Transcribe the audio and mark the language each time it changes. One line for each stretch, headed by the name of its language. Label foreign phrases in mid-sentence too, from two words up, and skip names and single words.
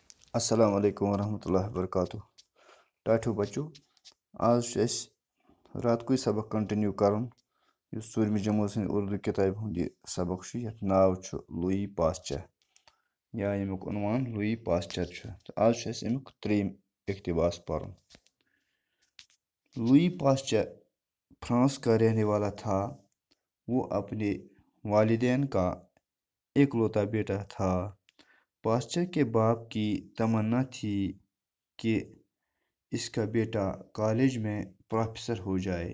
Arabic: السلام علیکم ورحمۃ اللہ وبرکاتہ
Kashmiri: ٹاٹھو بچو آز رات کوئی سبق کنٹینیو کرن اس ژوٗرمہِ جمٲژ ہٕنٛدِ اردو کِتابہِ ہُنٛد یہِ سبق چھُ یتھ ناو چھُ لویی پاسچر یا ییٚمیُک عنوان لویی پاسچر چھُ تہٕ آز چھُ اَسہِ امیُک ترٛیٚیِم اقتباس پرُن.
Urdu: لویی پاسچر فرانس کا رہنے والا تھا. وہ اپنے والدین کا اکلوتا بیٹا تھا. پاسچر کے باپ کی تمنا تھی کہ اس کا بیٹا کالج میں پروفیسر ہو جائے.